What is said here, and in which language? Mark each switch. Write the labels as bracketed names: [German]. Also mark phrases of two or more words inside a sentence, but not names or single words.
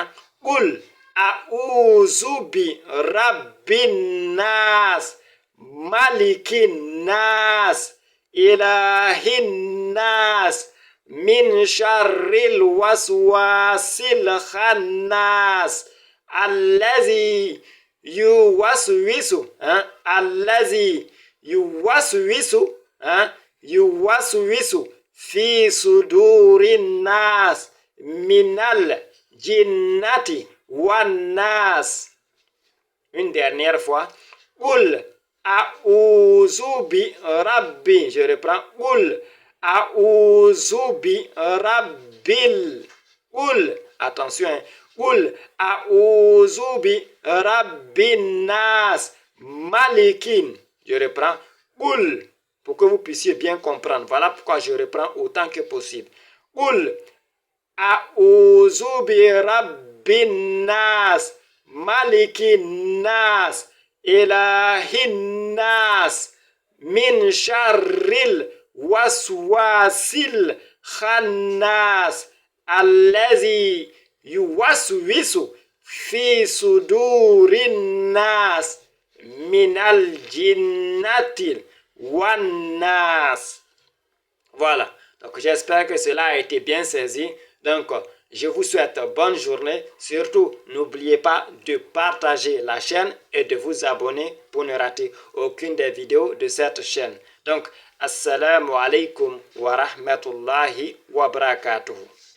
[Arabic] قل أعوذ برب الناس ملك الناس إله الناس من شر الوسواس الخناس الذي يوسوس في صدور الناس من الجنة والناس. [French] Une dernière fois. [Arabic] قل أعوذ برب. [French] Je reprends. [Arabic] قل أعوذ برب. [French] Qul, attention. [Arabic] قل أعوذ برب الناس ملك. [French] Je reprends. Qul, pour que vous puissiez bien comprendre. Voilà pourquoi je reprends autant que possible. [Arabic] قل أعوذ برب الناس ملك الناس إله الناس من شر الوسواس الخناس الذي يوسوس في صدور الناس من الجنة والناس. [French] Voilà. Donc j'espère que cela a été bien saisi. Donc je vous souhaite bonne journée. Surtout, n'oubliez pas de partager la chaîne et de vous abonner pour ne rater aucune des vidéos de cette chaîne. Donc, [Arabic] السلام عليكم ورحمة الله وبركاته.